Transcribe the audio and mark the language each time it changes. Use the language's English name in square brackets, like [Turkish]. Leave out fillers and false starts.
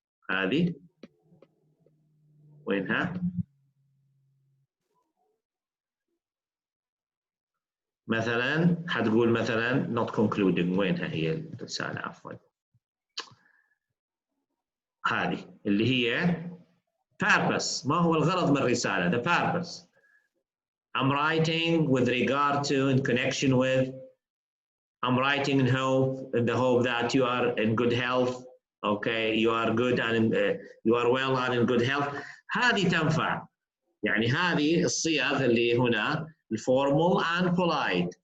[Arabic] هذه وينها؟ مثلا حتقول مثلا [English] not concluding. [Arabic] وينها هي الرسالة؟ عفوا هذه اللي هي purpose. ما هو الغرض من الرسالة؟ [English] the purpose. I'm writing with regard to, in connection with, I'm writing in the hope that you are in good health. Okay, you are good and you are well and in good health. [Arabic] هذه تنفع. يعني هذه الصيغ اللي هنا [English] formal and polite.